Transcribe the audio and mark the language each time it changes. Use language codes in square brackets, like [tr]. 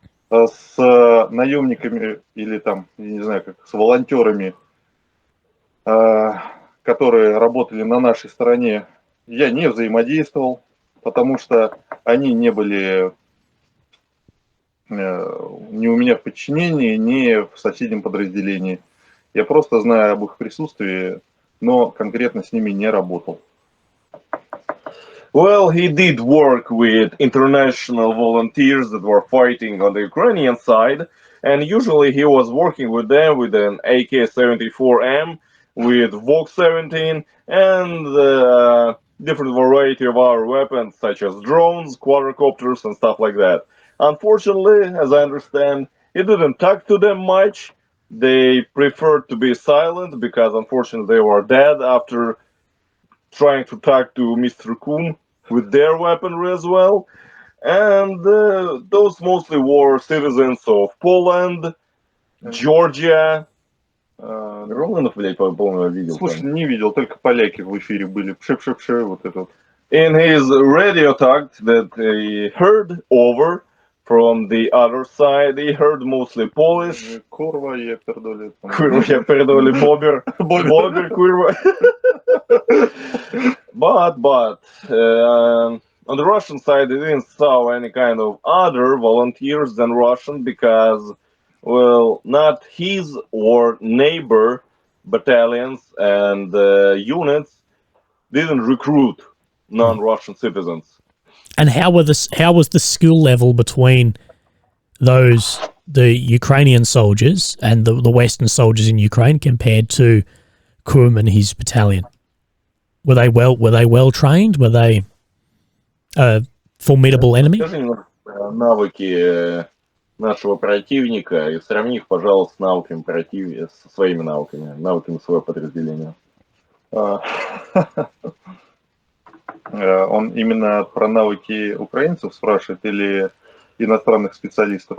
[ru] С наемниками или там, я не знаю, как с волонтерами, которые работали на нашей стороне, я не взаимодействовал, потому что они не были ни у меня в подчинении, ни в соседнем подразделении. Я просто знаю об их присутствии, но конкретно с ними не работал. [en] Well, he did work with international volunteers that were fighting on the Ukrainian side, and usually he was working with them with an AK-74M, with VOK-17, and different variety of our weapons, such as drones, quadrocopters, and stuff like that. Unfortunately, as I understand, he didn't talk to them much. They preferred to be silent because, unfortunately, they were dead after trying to talk to Mr. Kum with their weaponry as well. And those mostly were citizens of Poland, Georgia. [ru] Роланов, блядь, по-моему, видел. Слушай, не видел, только поляки в эфире были. Пшеп-шеп-шеп, вот это вот. [en] In his radio talk that he heard over from the other side, he heard mostly Polish. [pl] Kurwa, я пердоли. Kurwa, я пердоли, бобер. Бобер, kurwa. [en] But on the Russian side, they didn't saw any kind of other volunteers than Russian because, well, not his or neighbor battalions and units didn't recruit non-Russian citizens. And how was the skill level between the Ukrainian soldiers and the Western soldiers in Ukraine compared to Kum and his battalion? Were they well trained? Were they a formidable enemy? [ru] Скажи немного про навыки нашего противника и сравни их, пожалуйста, с навыками противника, со своими навыками своего подразделения. Он именно про навыки украинцев спрашивает или иностранных специалистов?